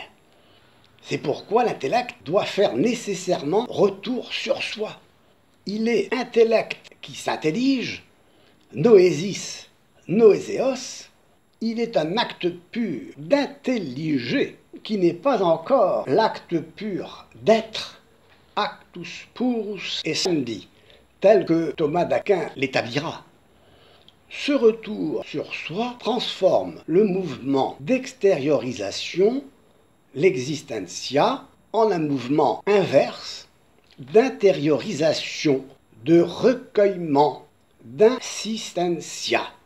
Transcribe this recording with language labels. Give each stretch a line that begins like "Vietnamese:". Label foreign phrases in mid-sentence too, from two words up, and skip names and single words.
French: C'est pourquoi l'intellect doit faire nécessairement retour sur soi. Il est intellect qui s'intellige,
Greek: νόησις νοήσεως,
French: il est un acte pur d'intelliger qui n'est pas encore l'acte pur d'être,
Latin: actus purus essendi,
French: tel que Thomas d'Aquin l'établira. Ce retour sur soi transforme le mouvement d'extériorisation, l'existentia, en un mouvement inverse d'intériorisation, de recueillement, d'insistentia.